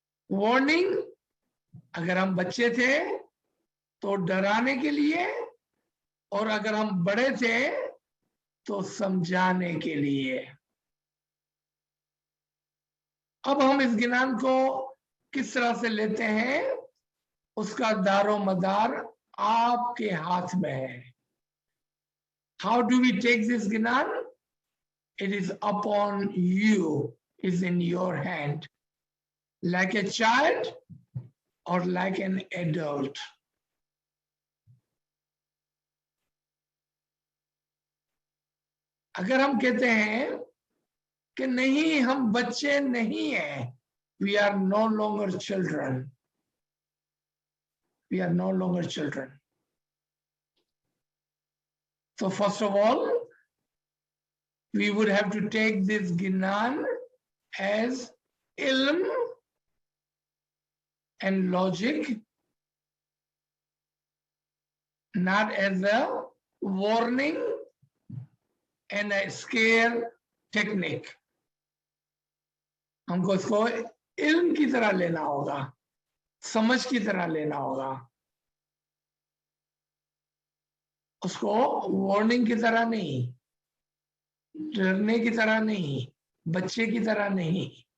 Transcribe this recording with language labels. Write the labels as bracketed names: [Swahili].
[Hindi] Warning, अगर हम बच्चे थे तो डराने के लिए, और अगर हम बड़े थे तो समझाने के लिए। अब हम इस ज्ञान को किस तरह से लेते हैं, उसका दारो मदार आपके हाथ में है। [English] How do we take this gyan? It is upon you, is in your hand, like a child or like an adult. [Hindi] अगर हम कहते हैं कि नहीं हम बच्चे नहीं हैं, [English] we are no longer children, We are no longer children. So first of all, we would have to take this Gnan as ilm and logic, not as a warning and a scare technique. [Hindi] हमको इसको इल्म की तरह लेना होगा, समझ की तरह लेना होगा, उसको वार्निंग की तरह नहीं, डरने की तरह नहीं, बच्चे की तरह नहीं।